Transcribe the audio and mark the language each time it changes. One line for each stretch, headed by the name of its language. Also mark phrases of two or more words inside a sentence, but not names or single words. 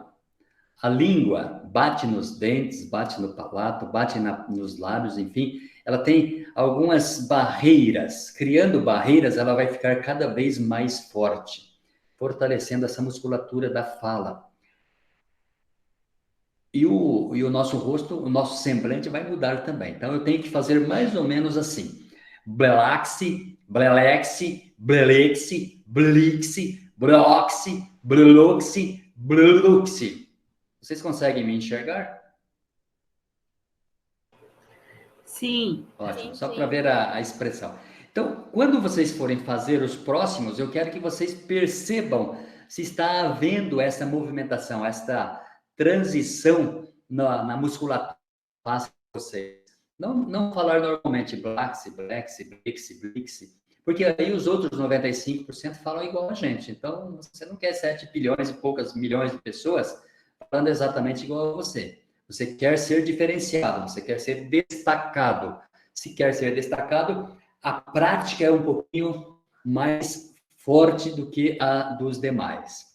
Portuguese: A língua bate nos dentes, bate no palato, bate nos lábios, enfim, ela tem algumas barreiras. Criando barreiras, ela vai ficar cada vez mais forte, fortalecendo essa musculatura da fala. E o nosso rosto, o nosso semblante vai mudar também. Então, eu tenho que fazer mais ou menos assim. Blelaxi, blelexi, blelexi, blixi, broxi, breluxi, breluxi. Vocês conseguem me enxergar? Sim. Ótimo, Sim, só sim. para ver a expressão. Então, quando vocês forem fazer os próximos, eu quero que vocês percebam se está havendo essa movimentação, esta transição na musculatura de vocês. Não falar normalmente blaxi, blexi, blixi, blixi, porque aí os outros 95% falam igual a gente. Então, você não quer 7 bilhões e poucas milhões de pessoas falando exatamente igual a você. Você quer ser diferenciado, você quer ser destacado. Se quer ser destacado, a prática é um pouquinho mais forte do que a dos demais.